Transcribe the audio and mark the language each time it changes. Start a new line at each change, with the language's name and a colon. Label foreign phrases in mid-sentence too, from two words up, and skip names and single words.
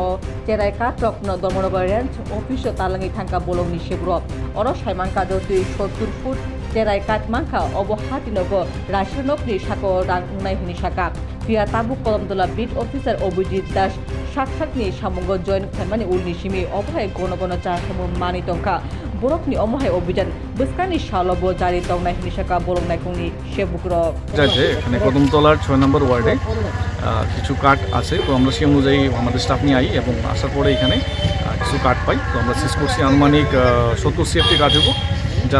Kok Borok: cherai kat rok no Dormonagar
English: range officer
Kok Borok: talangi thangka bolongni shebro oro saimangka doti 70 foot cherai kat mangka obo hatinogo rasionokni sako rang nai hini saka pia tabu kolomdola
English: beat officer
Kok Borok: Obijit Das sakthakni samungo join khaimani ulni simi obhai gono gono cha samu mani tongka borokni omohai অভিযান বস্কানি শালবো জারি তংনাই হিসাকা বলং নাইকুনি শেবুকর
Bangla: আছে এখানে কদমতলার 6 নম্বর ওয়ার্ডে কিছু কাট আছে তো আমরা সেই অনুযায়ী আমাদের স্টাফ নিয়ে আই এবং আসার পরে এখানে কিছু কাট পাই তো আমরা সিজ করছি আনুমানিক 70 সিএফটি কাট হবো যার